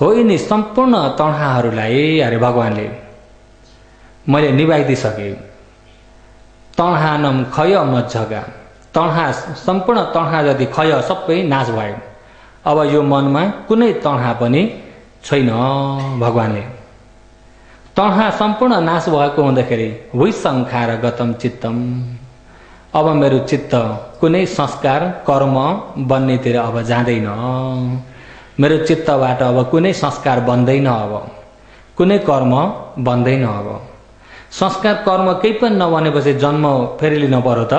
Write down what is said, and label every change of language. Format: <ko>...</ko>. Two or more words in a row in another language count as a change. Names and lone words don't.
<ne>यिनी सम्पूर्ण तणहाहरूलाई अरे भगवानले मैले निभाइदिइसकेँ।</ne> <pi>तणहानम खय मज्जगा।</pi> <ne>तणहा सम्पूर्ण तणहा जति खय सबै नाश भयो। अब यो मनमा कुनै तणहा पनि छैन भगवानले। तणहा सम्पूर्ण नाश भएको हुँदाखेरि</ne> <pi>विसङ्खार गतम चित्तम।</pi> <ne>अब मेरो चित्त कुनै संस्कार कर्म बन्नेतिर अब जाँदैन। मेरो चित्तबाट अब कुनै संस्कार बन्दैन, अब कुनै कर्म बन्दैन। अब संस्कार कर्म केही पनि नबनेपछि जन्म फेरि लिन पर्यो त?</ne>